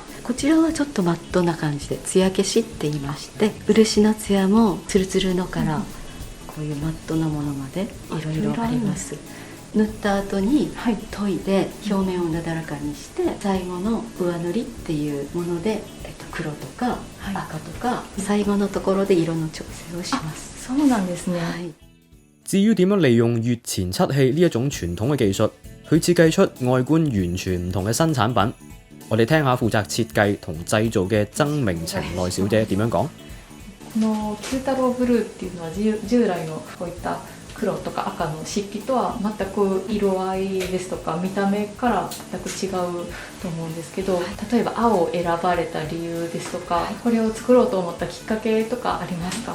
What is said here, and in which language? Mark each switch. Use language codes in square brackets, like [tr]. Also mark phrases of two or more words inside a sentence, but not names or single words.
[ja] こちらはちょっとマットな感じで艶消しって言いまして、漆の艶もツルツルのからこういうマットなものまでいろいろあります。塗った後に研いで表面をなだらかにして、最後の上塗りっていうもので、黒とか赤とか最後のところで色の調整をします。そうなんですね。 [yue] 至於點樣利用月前七器呢一種傳統嘅技術，去設計出外觀完全唔同嘅新產品，我哋聽下負責設計同製造嘅曾明晴內小姐點樣講。 [ja] この九太郎ブルーっていうのは従来のこういった黒とか赤の漆器とは全く色合いですとか見た目から全く違うと思うんですけど、例えば青を選ばれた理由ですとか、これを作ろうと思ったきっかけとかありますか？